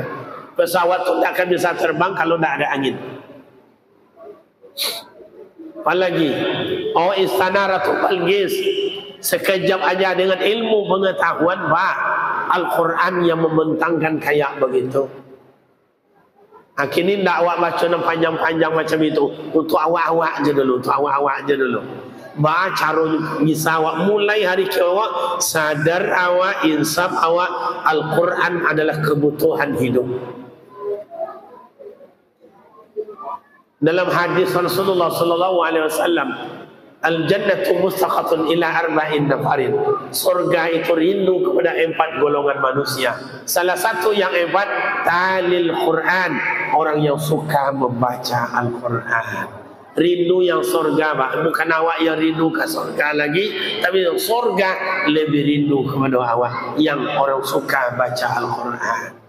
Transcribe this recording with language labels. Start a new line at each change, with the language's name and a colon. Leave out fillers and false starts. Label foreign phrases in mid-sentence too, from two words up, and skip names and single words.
Indonesian: Pesawat itu tidak akan bisa terbang kalau tidak ada angin. Apalagi oh, istana Ratu Balqis sekejap aja dengan ilmu pengetahuan Pak, Al-Quran yang membentangkan kayak begitu. Akhirnya tidak awak baca panjang-panjang macam itu. Untuk awak-awak aja dulu, untuk awak-awak aja dulu. Baca bisa awak mulai hari ke awak sadar awak, insaf awak, Al-Quran adalah kebutuhan hidup. Dalam hadis Rasulullah
Arabic: صلى الله عليه وسلم, الجنة مشتاقة إلى أربعة نفر.
Indonesian: Surga itu rindu kepada 4 golongan manusia. Salah satu yang 4 talil Quran, orang yang suka membaca Al-Quran. Rindu yang surga Pak, bukan awak yang rindu ke surga lagi, tapi yang surga lebih rindu kepada awak yang orang suka baca Al-Quran.